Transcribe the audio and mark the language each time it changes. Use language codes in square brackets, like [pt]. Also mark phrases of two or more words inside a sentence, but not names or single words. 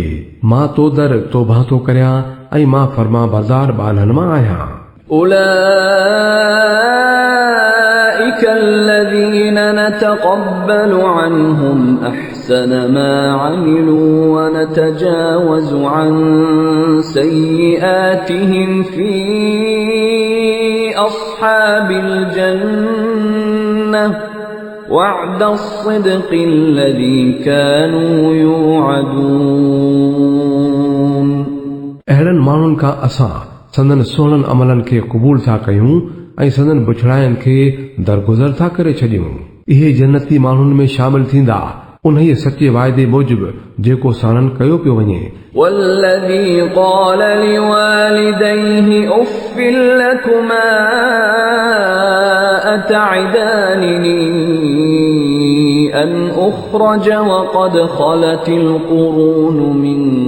[sd] मां तो दर तौबा थो करियां ऐं मां फर्मा बरदार ॿारनि मां आहियां। [ar] أولئك الذين نتقبل عنهم أحسن ما عملوا ونتجاوز عن سيئاتهم في أصحاب الجنة وعد الصدق الذي كانوا يوعدون [sd] अहिड़नि माण्हुनि खां असां संदन सुहिणनि अमलनि खे क़बूल था कयूं ऐं संदन बुछड़ाइनि खे दरगुज़र था करे छॾियूं। इहे जन्नती माण्हुनि में शामिल थींदा उन सचे वाइदे मूजिबि जेको साणनि कयो पियो वञे। [ar] والذي قال لوالديه أف لكما أتعدانني أن أخرج وقد خلت القرون من